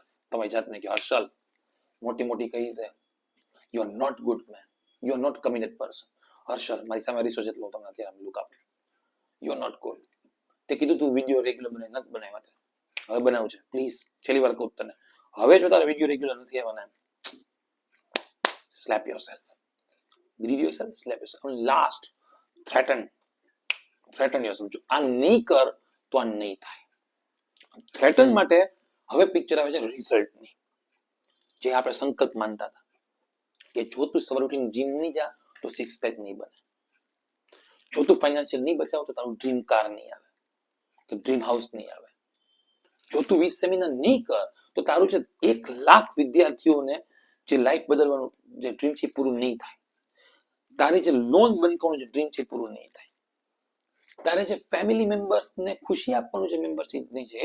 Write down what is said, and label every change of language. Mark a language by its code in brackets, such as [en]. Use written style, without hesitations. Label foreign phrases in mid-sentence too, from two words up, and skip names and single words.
[gu] તમારી જાતને કે હર્ષલ, મોટી મોટી કહી દે, [en] you are not good man, you are not committed person. [gu] હર્ષલ, મારી સામે અરીસો જેટલો તમને અત્યારે લુક આપું છું, [en] you are not good. [gu] તે કીધું તું [en] video regular [gu] બનાવી, નથી બનાવ્યા, હવે બનાવું છે, પ્લીઝ છેલ્લી વાર કહું તને, હવે જો તારા [en] video regular [gu] નથી આવ્યા, [en] slap yourself, greet yourself, slap yourself. And last, threaten yourself. [gu] જો આ નહીં કર તો આ નહીં થાય. થ્રેટન માટે હવે પિક્ચર આવે છે રિઝલ્ટની, જે આપણે સંકલ્પ માનતા હતા કે જો તું સવારે ઉઠીને જીમ નહીં જા તો [en] six pack [gu] નહીં બને, જો તું ફાઇનાન્શિયલ નહીં બચાવ તો તારું [en] dream car [gu] નહીં આવે, તો [en] dream house [gu] નહીં આવે, જો તું 20 સેમિનાર નહીં કર તો તારું જે 1 લાખ વિદ્યાર્થીઓને જે લાઈફ બદલવાનું જે ડ્રીમ છે પૂરું નહીં થાય, તારી જે લોન બંધ કરવાનું જે ડ્રીમ છે પૂરું નહીં થાય, તારે જે ફેમિલી મેમ્બર્સને ખુશી આપવાનું જે મેમ્બરશીપ નહીં છે.